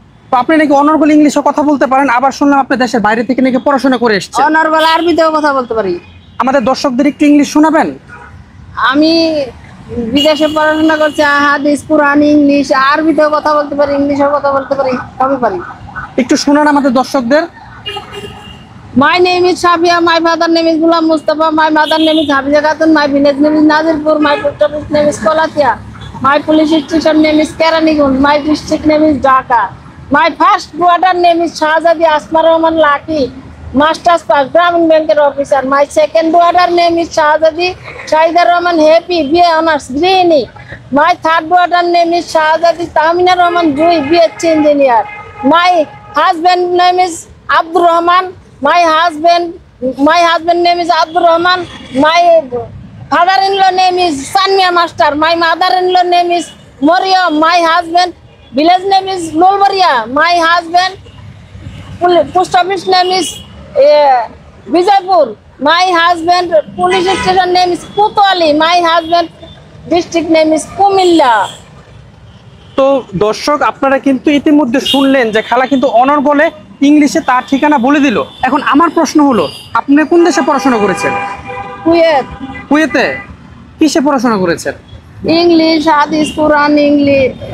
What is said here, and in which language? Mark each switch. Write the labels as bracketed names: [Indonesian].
[Bangla] তো আপনি নাকি অনর্গল ইংলিশে কথা বলতে পারেন, আবার শুনলাম আপনি দেশের বাইরে থেকে নাকি পড়াশোনা করে এসেছেন। অনর্গল আরবিতেও কথা বলতে পারি। আমাদের দর্শকদের একটু ইংলিশ শোনাবেন? আমি বিদেশে পড়াশোনা করছি, হাদিস কুরআন ইংলিশ আরবিতেও কথা বলতে পারি, ইংলিশেও কথা বলতে পারি, সবই পারি। একটু শোনান আমাদের দর্শকদের। [English] My name is Shafia. My father name is Ghulam Mustafa. My mother name is Hafiza Khatun. My village name is Nazirpur. My post office name is Kolatia. My police station name is Keranigun. My district name is Dhaka. My first daughter name is Shahzadi Asma Rahman Laki, Masters Pass, Gramin Banker officer. My second daughter name is Shahzadi Shahida Rahman Happy, BA Honors, Greeny. My third daughter name is Shahzadi Tamina Rahman Jui, BH engineer. My husband name is Abdul Rahman. My husband name is Abdul Rahman. My father-in-law name is Sanmia Master. My mother-in-law name is Moria. My husband village name is Lolbaria. My husband post office name is Vijaypur. My husband police station name is Kutwali. My husband district name is Kumilla. [Bangla] তো দর্শক, আপনারা কিন্তু ইতিমধ্যে শুনলেন যে খালা কিন্তু অনর্গলে ইংলিশে তার ঠিকানা বলে দিল। এখন আমার প্রশ্ন হলো, আপনি কোন দেশে পড়াশোনা করেছেন? কুয়েত। কুয়েতে কিসে পড়াশোনা করেছেন? ইংলিশ, হাদিস, কুরআন, ইংলিশ।